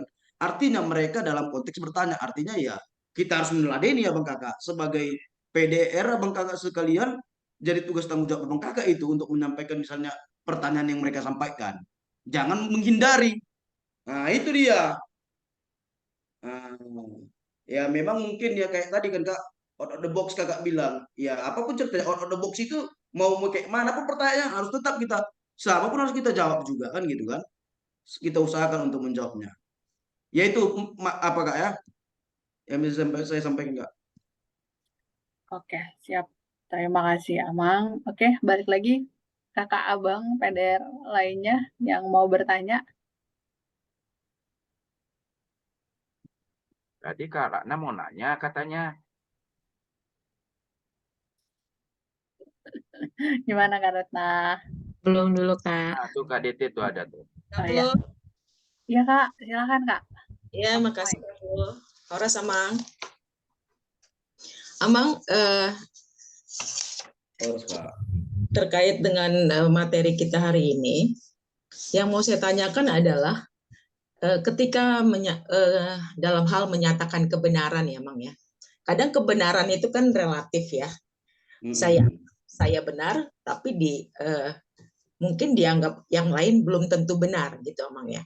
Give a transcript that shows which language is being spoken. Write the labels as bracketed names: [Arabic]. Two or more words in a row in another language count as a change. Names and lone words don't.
[Indonesian] Artinya mereka dalam konteks bertanya, artinya ya kita harus meneladeni ya bang kakak sebagai PDR abang kakak sekalian. Jadi tugas tanggung jawab abang kakak itu untuk menyampaikan misalnya pertanyaan yang mereka sampaikan, jangan menghindari. Nah itu dia. Nah, ya memang mungkin ya kayak tadi kan kak, [English] out of the box [Indonesian] kakak bilang, ya apapun ceritanya [English] out of the box [Indonesian] itu mau kayak mana pun pertanyaan harus tetap kita, siapapun harus kita jawab juga kan gitu kan. Kita usahakan untuk menjawabnya. Yaitu apa kak ya? Yang bisa saya sampaikan kak. Oke, siap. Terima kasih Amang. Oke, balik lagi kakak abang PDR lainnya yang mau bertanya. Tadi Kak Ratna mau nanya katanya. Gimana Kak Retna? Belum dulu, Kak. Nah, tuh Kak DT tuh ada tuh. Oh, iya. Iya Kak, silakan Kak. Ya, makasih Kak. [Batak Toba] Horas Amang. Amang, [Indonesian] Harus kak. terkait dengan materi kita hari ini, yang mau saya tanyakan adalah ketika dalam hal menyatakan kebenaran ya, Mang ya. Kadang kebenaran itu kan relatif ya. Saya benar, tapi mungkin dianggap yang lain belum tentu benar gitu, Mang ya.